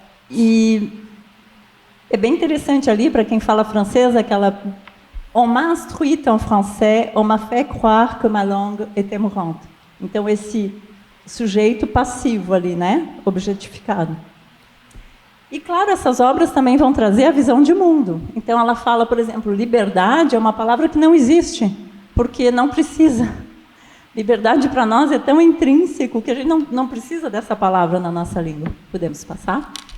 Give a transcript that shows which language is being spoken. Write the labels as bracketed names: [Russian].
[Portuguese] E é bem interessante ali, para quem fala francês, aquela... [French] On m'a instruite en français, on m'a fait croire que ma langue était mourante. [Portuguese] Então, esse sujeito passivo ali, né, objetificado. E, claro, essas obras também vão trazer a visão de mundo. Então, ela fala, por exemplo, liberdade é uma palavra que não existe, porque não precisa. Liberdade, para nós, é tão intrínseco que a gente não precisa dessa palavra na nossa língua. Podemos passar?